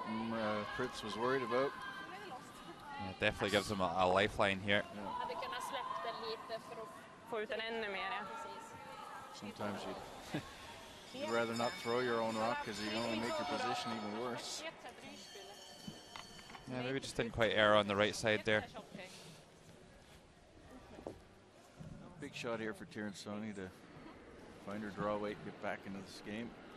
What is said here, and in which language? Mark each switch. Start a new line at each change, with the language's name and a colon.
English: What Fritz was worried about. Yeah, definitely gives them a lifeline here.
Swedish: Hade kunnat släppt den lite för att Få ut den ännu mer. Ja.
English: Sometimes you'd rather not throw your own rock because you only make your position even worse. Yeah, maybe just didn't quite err on the right side there. Big shot here for Tiernsoni to find her draw weight, get back into this game.